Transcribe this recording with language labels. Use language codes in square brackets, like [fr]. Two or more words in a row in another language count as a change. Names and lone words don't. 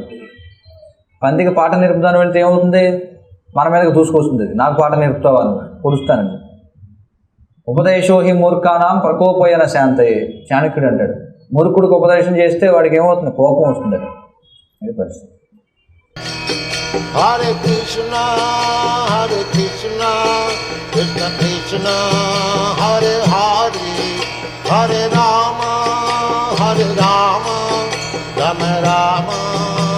[te] పందికి పాట నేర్పుదాని వెళ్తే ఏమవుతుంది? మన మీదకి దూసుకొస్తుంది. నాకు పాట నేర్పుతావా అని పొడుస్తానండి. [sa] ఉపదేశోహి మూర్ఖానాం ప్రకోపయన శాంతయే, [te] చాణక్యుడు అంటాడు. మూర్ఖుడికి ఉపదేశం చేస్తే వాడికి ఏమవుతుంది? కోపం వస్తుంది. అది పరిస్థితి. [sa] हरे कृष्ण कृष्ण कृष्ण हरे हरे हरे राम राम राम.